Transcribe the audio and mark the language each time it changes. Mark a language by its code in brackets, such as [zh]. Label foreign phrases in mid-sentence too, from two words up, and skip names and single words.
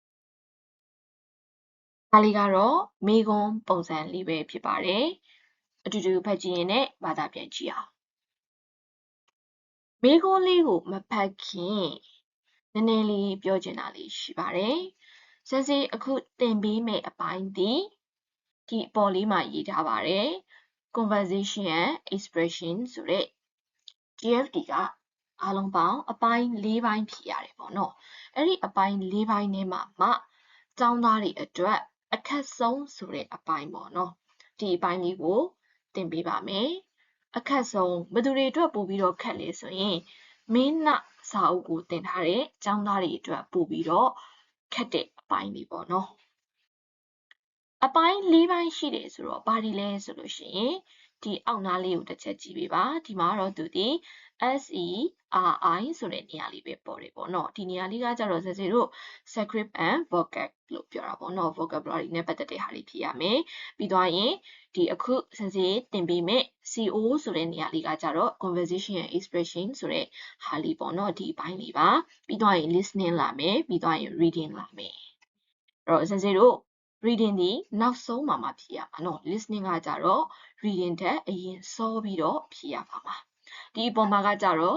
[my] ဒါလေးကတော့မေခွန်းပုံစံလေးပဲဖြစ်ပါတယ်အတူတူဖတ်ကြည့်ရင်လည်းဘာသာပြန်ကြည့်အောင် မေခွန်းလေးကိုမဖတ်ခင်နည်းနည်းလေးပြောချင်တာလေးရှိပါတယ်စစ်စီအခုသင်ပေးမယ့်အပိုင်းဒီအပေါ်လေးမှာရေးထားပါတယ် [en] conversation and expression [my] ဆိုတဲ့ JFD ကအားလုံးပေါင်းအပိုင်း၄ပိုင်းဖြည့်ရတယ်ပေါ့နော်အဲ့ဒီအပိုင်း၄ပိုင်းထဲမှာမှကျောင်းသားတွေအတွက်အခ က်ဆုံးဆိုတဲ့အပိုင်းပေါ့နော်ဒီအပိုင်းလေးကိုသင်ပေးပါမယ်အခက်ဆုံးဘယ်သူတွေအတွက်ပို့ပြီးတော့ခက်လဲဆိုရင်မင်းနစာအုပ်ကိုသင်ထားတဲ့ကျောင်းသားတွေအတွက်ပို့ပြီးတော့ခက်တဲ့အပိုင်းလေးပေါ့နော်အပိုင်း၄ပိုင်းရှိတယ်ဆိုတော့ဘာဒီလဲဆိုလို့ရှိရင်ဒီ အောက်နားလေးကိုတစ်ချက်ကြည့်ပေးပါဒီမှာတော့သူဒီ SERI ဆိုတဲ့နေရာလေးပဲပေါ်တယ်ပေါ့နော်ဒီနေရာလေးကကြတော့စစ်စစ်တို့ [en] script and vocab [my] လို့ပြောတာပေါ့နော် vocabulary နဲ့ပတ်သက်တဲ့ဟာလေးဖြည့်ရမယ်ပြီးသွားရင်ဒီအခုစစ်စစ်တင် ပေးမယ် CO ဆိုတဲ့နေရာလေးကကြတော့ [en] conversation and expression [my] ဆိုတဲ့ဟာလေးပေါ့နော်ဒီအပိုင်းလေးပါပြီးသွားရင် listening လာမယ်ပြီးသွားရင် reading လာမယ်အဲ့တော့စစ်စစ်တို့reading ဒီနောက်ဆုံးမှာဖြည့်ရမှာနော် listening ကကြတော့ reading ထက်အရင်စောပြီးတော့ဖြည့်ရမှာပါဒီအပေါ်မှာကကြတော့